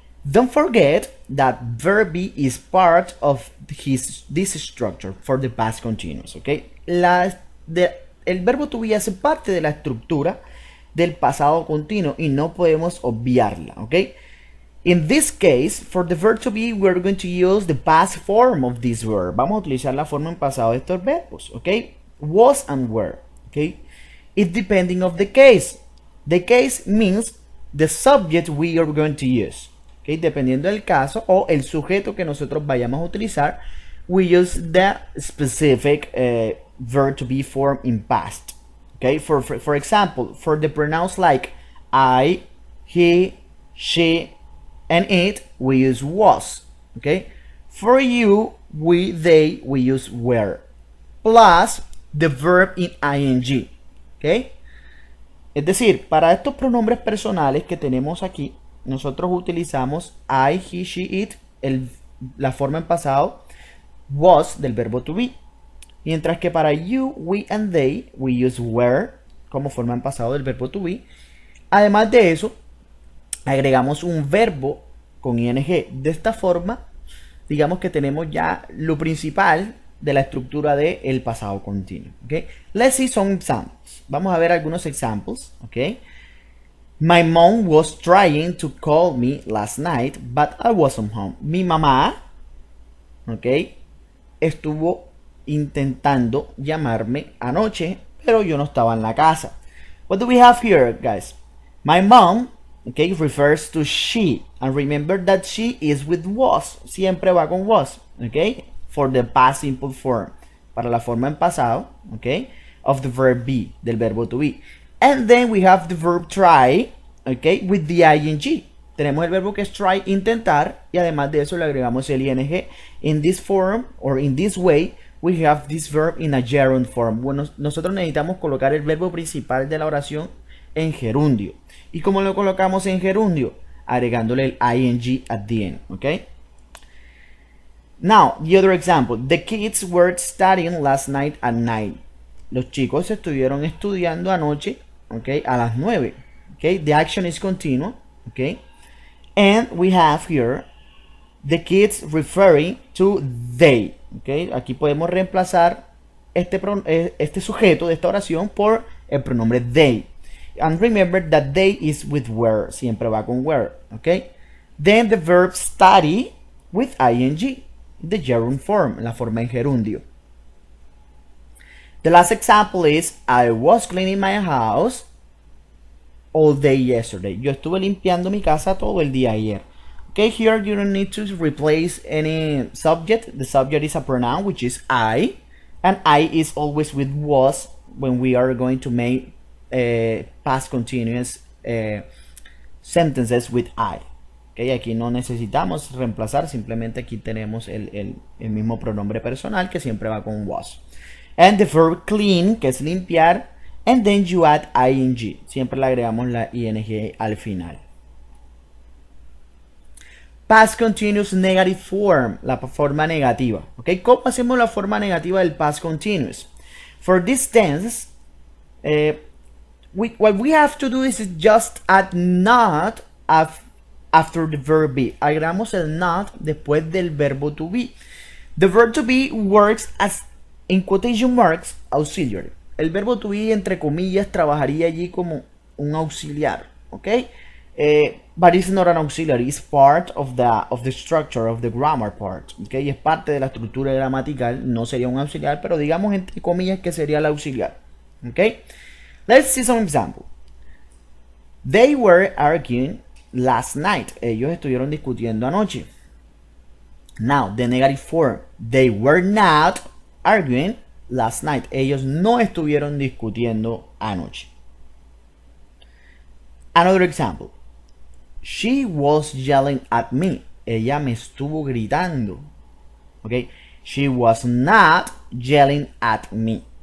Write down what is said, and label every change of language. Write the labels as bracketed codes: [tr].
[en] Don't forget that verb be is part of this structure for the past continuous, okay? [es] El verbo to be hace parte de la estructura del pasado continuo y no podemos obviarla, okay? [en] In this case, for the verb to be, we're going to use the past form of this verb. [es] Vamos a utilizar la forma en pasado de estos verbos, okay? Was and were, okay? [en] It's depending of the case. The case means the subject we are going to use. [es] Okay, dependiendo del caso o el sujeto que nosotros vayamos a utilizar, [en] we use the specific verb to be form in past. Okay, for example, for the pronouns like I, he, she, and it, we use was. Okay, for you, we, they, we use were. Plus the verb in ing. Okay. [es] Es decir, para estos pronombres personales que tenemos aquí, nosotros utilizamos I, he, she, it, la forma en pasado, was del verbo to be. Mientras que para you, we and they, [en] we use were [es] como forma en pasado del verbo to be. Además de eso, agregamos un verbo con ing. De esta forma, digamos que tenemos ya lo principal de la estructura del pasado continuo. Okay? [en] Let's see some examples. [es] Vamos a ver algunos examples. [en] Okay? My mom was trying to call me last night, but I wasn't home. [es] Mi mamá, okay, estuvo intentando llamarme anoche, pero yo no estaba en la casa. [en] What do we have here, guys? My mom, okay, refers to she. And remember that she is with was. [es] Siempre va con was, okay? [en] For the past simple form. [es] Para la forma en pasado, okay? [en] Of the verb be, [es] del verbo to be. [en] And then we have the verb try, okay, with the ing. [es] Tenemos el verbo que es try, intentar, y además de eso le agregamos el ing. [en] In this form, or in this way, we have this verb in a gerund form. [es] Bueno, nosotros necesitamos colocar el verbo principal de la oración en gerundio. ¿Y cómo lo colocamos en gerundio? Agregándole el ing [en] at the end, okay? Now, the other example. The kids were studying last night at 9. [es] Los chicos estuvieron estudiando anoche, okay, a las 9. [en] Okay, the action is continuous, okay? And we have here the kids referring to they, okay? [es] Aquí podemos reemplazar este sujeto de esta oración por el pronombre they. [en] And remember that they is with were, [es] siempre va con were, [en] okay? Then the verb study with ing, the gerund form, [es] la forma en gerundio. [en] The last example is I was cleaning my house all day yesterday. [es] Yo estuve limpiando mi casa todo el día ayer. [en] Okay, here you don't need to replace any subject. The subject is a pronoun, which is I. And I is always with was when we are going to make past continuous sentences with I. [es] Okay, aquí no necesitamos reemplazar, simplemente aquí tenemos el mismo pronombre personal que siempre va con was. [en] And the verb clean, [es] que es limpiar, [en] and then you add ing. [es] Siempre le agregamos la ing al final. [en] Past continuous negative form, [es] la forma negativa. Okay, ¿cómo hacemos la forma negativa del past continuous? [en] For this tense, what we have to do is just add not after the verb be. [es] Agregamos el not después del verbo to be. [en] The verb to be works as, in quotation marks, auxiliary. [es] El verbo to be, entre comillas, trabajaría allí como un auxiliar, ¿ok? [en] But it's not an auxiliary, it's part of the structure of the grammar part, ¿ok? [es] Es parte de la estructura gramatical, no sería un auxiliar, pero digamos entre comillas que sería el auxiliar, ¿ok? [en] Let's see some example. They were arguing last night. [es] Ellos estuvieron discutiendo anoche. [en] Now, the negative form. They were not arguing last night. [es] Ellos no estuvieron discutiendo anoche. [en] Another example. She was yelling at me. [es] Ella me estuvo gritando. [en] Okay. She was not yelling at me.